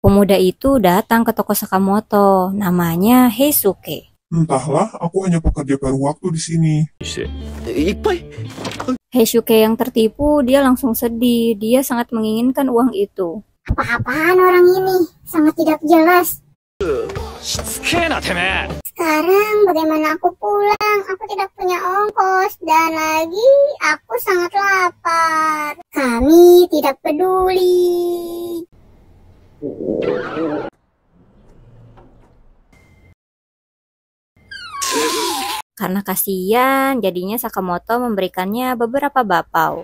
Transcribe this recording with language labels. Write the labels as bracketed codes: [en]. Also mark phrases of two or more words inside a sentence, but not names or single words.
[id] Pemuda itu datang ke toko Sakamoto, namanya Heisuke. Entahlah, aku hanya pekerja paruh waktu di sini. [ja] して。 [id] Heisuke yang tertipu, dia langsung sedih. Dia sangat menginginkan uang itu. Apa-apaan orang ini? Sangat tidak jelas. [ja] しつけえなてめえ。 [id] Sekarang bagaimana aku pulang? Aku tidak punya ongkos dan lagi aku sangat lapar. Kami tidak peduli. Karena kasihan, jadinya Sakamoto memberikannya beberapa bapau.